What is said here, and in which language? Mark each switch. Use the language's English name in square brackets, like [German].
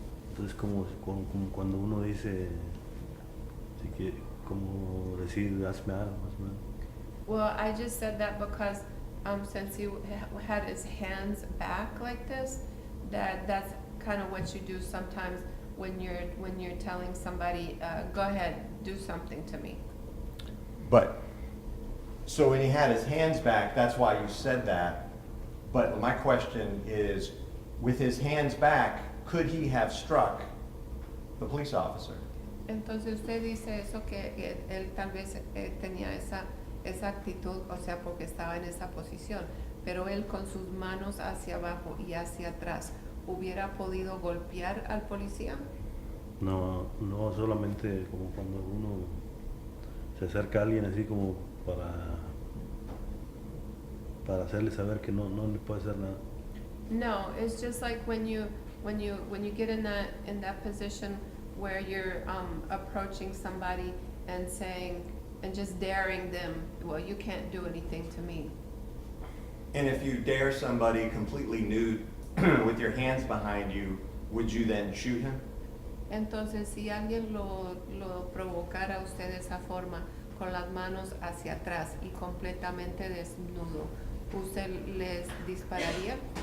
[Spanish] Entonces como cuando uno dice, así que, como decir, hazme algo, hazme algo. [English] Well, I just said that because since he had his hands back like this, that's kind of what you do sometimes when you're telling somebody, go ahead, do something to me. But, so when he had his hands back, that's why you said that. But my question is, with his hands back, could he have struck the police officer? [Spanish] Entonces usted dice eso, que él tal vez tenía esa actitud, o sea, porque estaba en esa posición, pero él con sus manos hacia abajo y hacia atrás, ¿hubiera podido golpear al policía? No, no solamente como cuando uno se acerca a alguien así como para hacerle saber que no le puede hacer nada. [English] No, it's just like when you get in that position where you're approaching somebody and saying and just daring them, well, you can't do anything to me. And if you dare somebody completely nude with your hands behind you, would you then shoot him? [Spanish] Entonces, si alguien lo provocara a usted de esa forma, con las manos hacia atrás y completamente desnudo, ¿usted les dispararía?